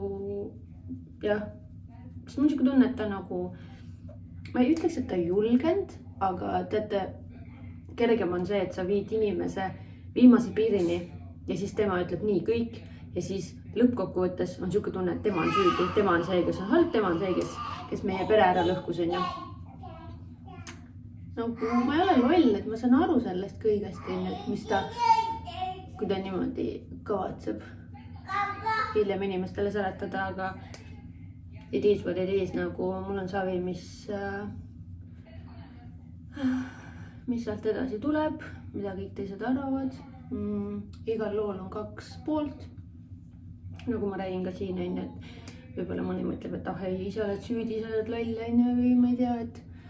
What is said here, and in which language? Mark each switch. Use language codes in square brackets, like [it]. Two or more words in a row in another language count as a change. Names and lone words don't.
[et] siis mul siuke tunne, et ta nagu, ma ei ütleks, et ta ei julgenud, aga teate, kergem on see, et sa viid inimese viimase piirini ja siis tema ütleb nii kõik ja siis lõppkokkuvõttes on siuke tunne, et tema on süüdi, tema on see, kes on halb, tema on see, kes meie pere ära lõhkus, on ju. Ma ei ole loll, et ma saan aru sellest kõigest, et mis ta, kui ta niimoodi kavatseb hiljem inimestele seletada, aga [en] it is what it is, [et] nagu mul on savi, mis sealt edasi tuleb, mida kõik teised arvavad. Igal lool on 2 poolt. Nagu ma räägin ka siin, et võib-olla mõni mõtleb, et ei, sa oled süüdi, sa oled loll, või ma ei tea, et